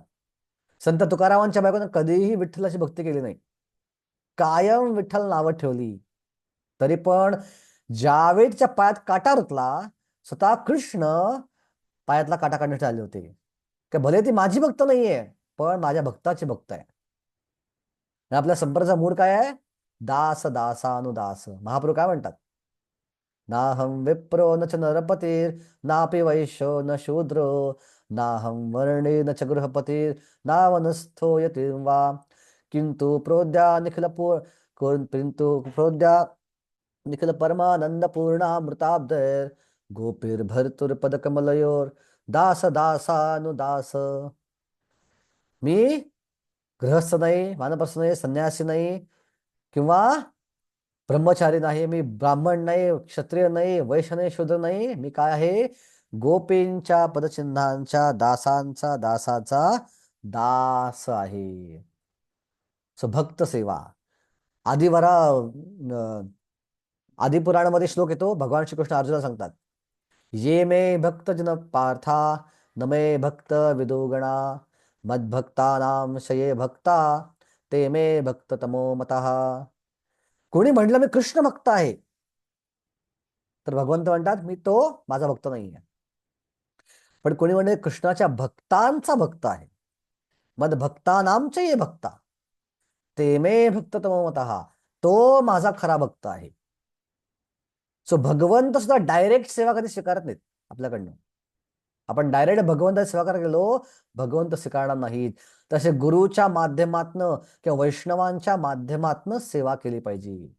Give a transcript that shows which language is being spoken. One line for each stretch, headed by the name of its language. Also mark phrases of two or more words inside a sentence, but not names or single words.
Marathi: संत तुकारामांच्या बायकोनं कधीही विठ्ठलाची भक्ती केली नाही, कायम विठ्ठल नावं ठेवली, तरी पण ज्यावेळी तिच्या पायात काटा रुतला, स्वतः कृष्ण पायातला काटा काढण्यासाठी आले होते. की भले ती माझी भक्त नाहीये, पण माझ्या भक्ताची भक्त आहे. आणि आपल्या संप्रदायाचा मूळ काय आहे, दास दासानुदास. महाप्रभू काय म्हणतात,
Sanskrit: नाहं विप्रो न च नरपतीर नापि वैश्यो न शूद्रो नाहं वर्णे न च गृहपतीर नावनस्थो यतीं वा किंतु प्रोद्या निखिल किंतु प्रोद्या निखिल परमानंद पूर्णामृताब्धैर गोपीर्भर्तुर्पदकमलयोर दास दासानुदास.
Marathi: मी गृहस्थ नाही, वानप्रस्थ नाही, संन्यासी नाही, किंवा ब्रह्मचारी नाही, मी ब्राह्मण नाही, क्षत्रिय नाही, वैश्य नाही, शूद्र नाही, मी काय आहे, गोपींच्या पदचिन्हांच्या दासांचा दासाचा दास आहे. सो भक्त सेवा. आदिवरा आदिपुराणामध्ये श्लोक येतो, भगवान श्रीकृष्ण अर्जुनाला सांगतात,
Sanskrit: ये मे भक्तजन पार्था न मे भक्त विदुगणा मद्भक्तानां शये भक्ता ते मे भक्त तमो मतः.
Marathi: कोणी म्हटलं मी कृष्ण भक्त आहे, तर भगवंत म्हणतात मी तो माझा भक्त नाही आहे. पण कोणी म्हणले कृष्णाच्या भक्तांचा भक्त आहे,
Sanskrit: मद भक्तानामचे ये भक्ता ते मे भक्त तमो मतः,
Marathi: तो माझा खरा भक्त आहे. सो भगवंत सुद्धा डायरेक्ट सेवा कधी स्वीकारत नाहीत आपल्याकडनं. आपण डायरेक्ट भगवंताची सेवा करायला गेलो, भगवंत स्वीकारणार नाहीत. तसे गुरुच्या माध्यमातनं किंवा वैष्णवांच्या माध्यमातनं सेवा केली पाहिजे.